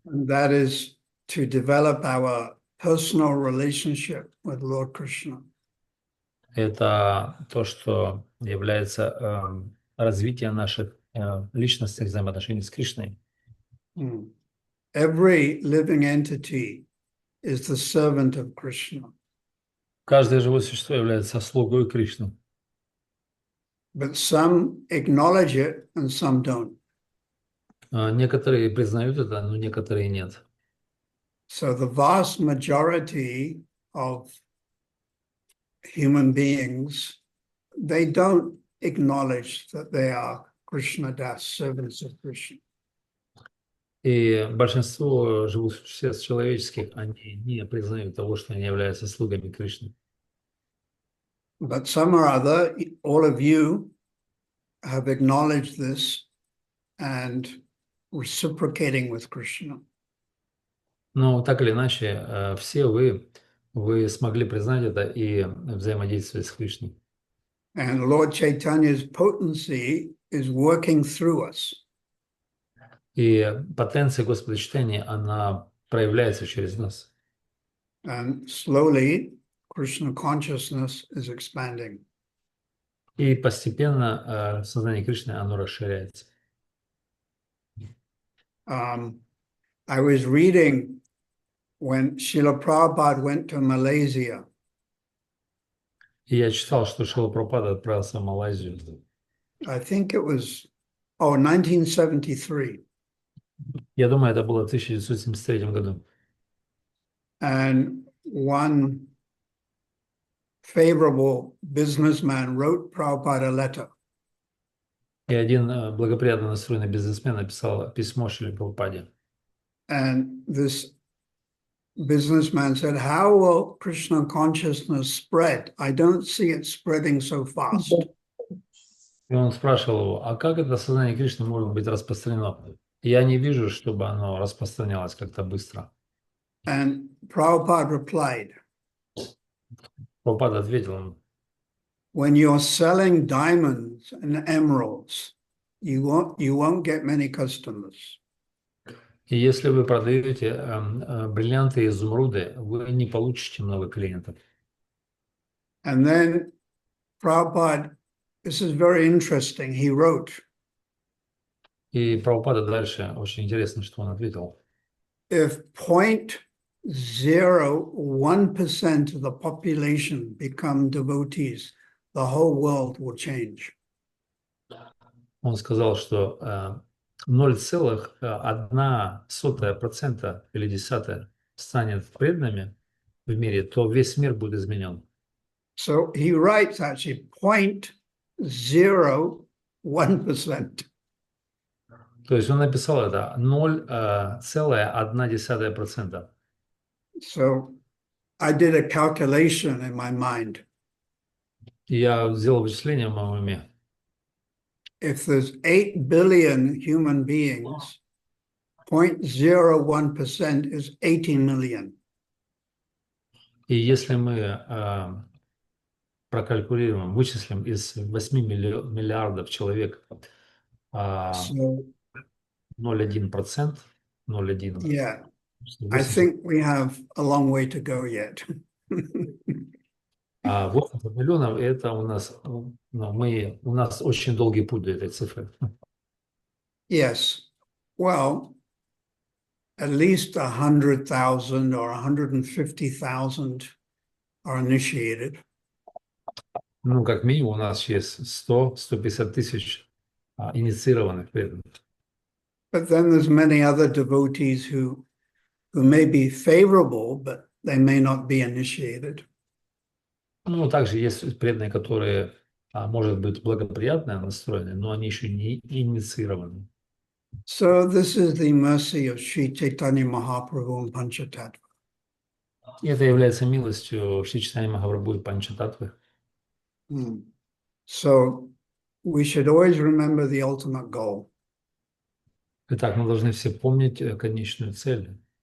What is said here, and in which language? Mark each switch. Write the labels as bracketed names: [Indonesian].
[English] And that is to develop our personal relationship with Lord Krishna. [Russian] Это то, что является развитием наших личностных взаимоотношений с Кришной. [English] Every living entity is the servant of Krishna. [Russian] Каждое живое существо является слугой Кришны. [English] But some acknowledge it and some don't. [Russian] Некоторые признают это, но некоторые нет. [English] So the vast majority of human beings, they don't acknowledge that they are Krishna Das, servants of Krishna. [Russian] И большинство живых существ человеческих, они не признают того, что они являются слугами Кришны. [English] But some or other, all of you have acknowledged this and reciprocating with Krishna. [Russian] Но так или иначе, все вы смогли признать это и взаимодействовать с Кришной. [English] And Lord Chaitanya's potency is working through us. [Russian] И потенция Господа читания, она проявляется через нас. [English] And slowly, Krishna consciousness is expanding. [Russian] И постепенно сознание Кришны, оно расширяется. [English] I was reading when Srila Prabhupada went to Malaysia. [Russian] И я читал, что Шрила Прабхупада отправился в Малайзию. [English] I think it was, 1973. [Russian] Я думаю, это было в 1973 году. [English] And one favorable businessman wrote Prabhupada a letter. [Russian] И один благоприятно настроенный бизнесмен написал письмо Шриле Прабхупаде. [English] And this businessman said, how will Krishna consciousness spread? I don't see it spreading so fast. [Russian] И он спрашивал его, а как это сознание Кришны может быть распространено? Я не вижу, чтобы оно распространялось как-то быстро. [English] And Prabhupada replied, [Russian] Прабхупада ответил ему, [English] when you're selling diamonds and emeralds, you won't get many customers. [Russian] и если вы продаете бриллианты и изумруды, вы не получите много клиентов. [English] And then Prabhupada, this is very interesting, he wrote, [Russian] И Прабхупада дальше, очень интересно, что он ответил. [English] if 0.01% of the population become devotees, the whole world will change. [Russian] Он сказал, что 0,1% или десятая станет преданными в мире, то весь мир будет изменен. [English] So he writes actually 0.01%. [Russian] То есть он написал это 0,1%. [English] So I did a calculation in my mind. [Russian] И я сделал вычисление в моем уме. [English] If there's 8 billion human beings, 0.01% is 80 million. [Russian] И если мы прокалькулируем, вычислим из 8 миллиардов человек [English] So [Russian] 0,1%, 0,1%. [English] yeah, I think we have a long way to go yet. [Russian] 80 миллионов, это у нас, у нас очень долгий путь до этой цифры. [English] Yes, well, at least 100,000 or 150,000 are initiated. [Russian] Ну, как минимум, у нас есть 100-150 тысяч инициированных преданных. [English] But then there's many other devotees who may be favorable, but they may not be initiated. [Russian] Ну, также есть преданные, которые, может быть, благоприятно настроены, но они еще не инициированы. [English] So this is the mercy of Sri Chaitanya Mahaprabhu and Panchatattva. [Russian] И это является милостью Шри Чайтаньи Махапрабху и Панчататтвы. [English] So we should always remember the ultimate goal. [Russian] Итак, мы должны все помнить конечную цель.